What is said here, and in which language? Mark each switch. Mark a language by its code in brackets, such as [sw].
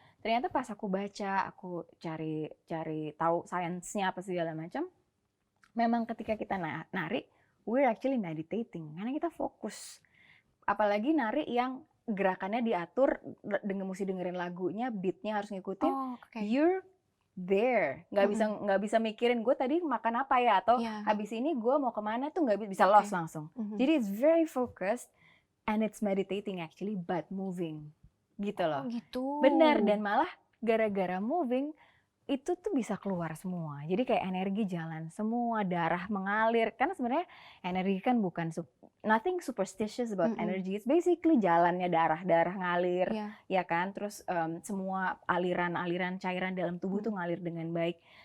[id] Ternyata pas aku baca, aku cari tahu sainsnya apa segala macam, memang ketika kita nari, [en] we're actually meditating [id] karena kita fokus. Apalagi nari yang gerakannya diatur dengan mesti dengerin lagunya, beatnya harus ngikutin. [en] You're there, [id] nggak bisa mikirin gue tadi makan apa ya atau habis ini gue mau kemana tuh nggak bisa lost langsung. [en] Jadi it's very focused and it's meditating actually but moving [id] gitu loh. Gitu. Benar, dan malah gara-gara moving itu tuh bisa keluar semua. Jadi kayak energi jalan semua, darah mengalir. Karena sebenarnya energi kan bukan [en] nothing superstitious about energy. It's basically [id] jalannya darah ngalir, ya kan. Terus semua aliran cairan dalam tubuh tuh ngalir dengan baik.